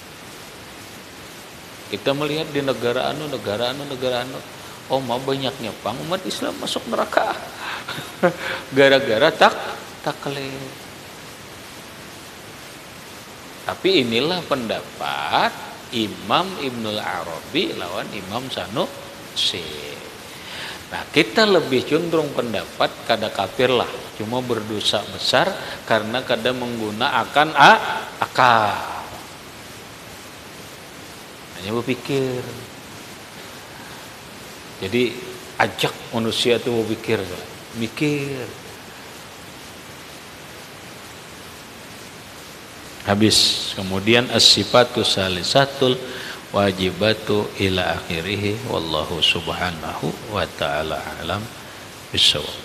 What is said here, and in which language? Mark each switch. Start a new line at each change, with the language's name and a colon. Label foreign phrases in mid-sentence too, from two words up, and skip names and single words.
Indonesian: Kita melihat di negara anu. Oh, banyaknya pang umat Islam masuk neraka. Gara-gara taklid. Tapi inilah pendapat Imam Ibnul Arabi lawan Imam Sanusi. Nah, kita lebih cenderung pendapat kada kafir lah, cuma berdosa besar karena kada menggunakan akal. Hanya berpikir. Jadi ajak manusia itu berpikir, mikir. Habis.
Arabic: Kemudian الصفة الثالثة الواجبة إلى آخره والله سبحانه وتعالى أعلم بالصواب.